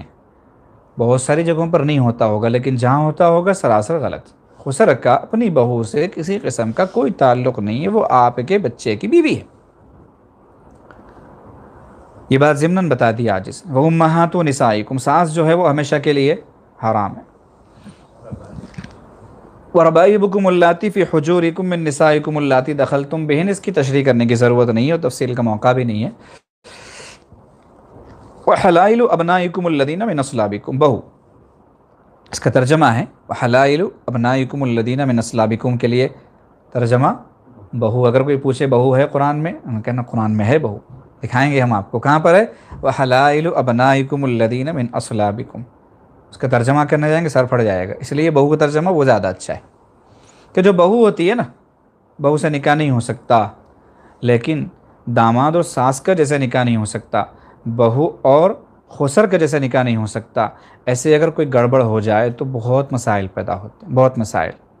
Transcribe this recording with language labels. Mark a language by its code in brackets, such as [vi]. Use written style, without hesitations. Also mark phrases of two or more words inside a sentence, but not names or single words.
[hi] बहुत सारी जगहों पर नहीं होता होगा, लेकिन जहाँ होता होगा सरासर गलत। खुसर का अपनी बहू से किसी किस्म का कोई ताल्लुक़ नहीं है, वो आपके बच्चे की बीवी है। ये बात ज़िम्नन बता दी आजिज़। वह [ar] أمهات نسائكم, [hi] सास जो है वो हमेशा के लिए हराम है। [ar] وربائبكم اللاتي في حجوركم من نسائكم اللاتي دخلتم بهن, [hi] इसकी तशरीह करने की ज़रूरत नहीं है और तफसील का मौका भी नहीं है। [ar] وحلائل أبنائكم الذين من أصلابكم, [hi] बहू इसका तर्जमा है [ar] وحلائل أبنائكم الذين من أصلابكم [hi] के लिए तर्जमा बहू। अगर कोई पूछे बहू है कुरान में, हम कहना कुरान में है बहू, दिखाएंगे हम आपको कहाँ पर है। [ar] وحلائل أبنائكم الذين من أصلابكم, [hi] उसका तर्जमा करने जाएंगे सर फट जाएगा, इसलिए बहू का तर्जमा वो ज़्यादा अच्छा है कि जो बहू होती है ना, बहू से निकाह नहीं हो सकता, लेकिन दामाद और सास का जैसे निकाह नहीं हो सकता, बहू और खुसर का जैसे निकाह नहीं हो सकता। ऐसे अगर कोई गड़बड़ हो जाए तो बहुत मसाइल पैदा होते हैं, बहुत मसाइल।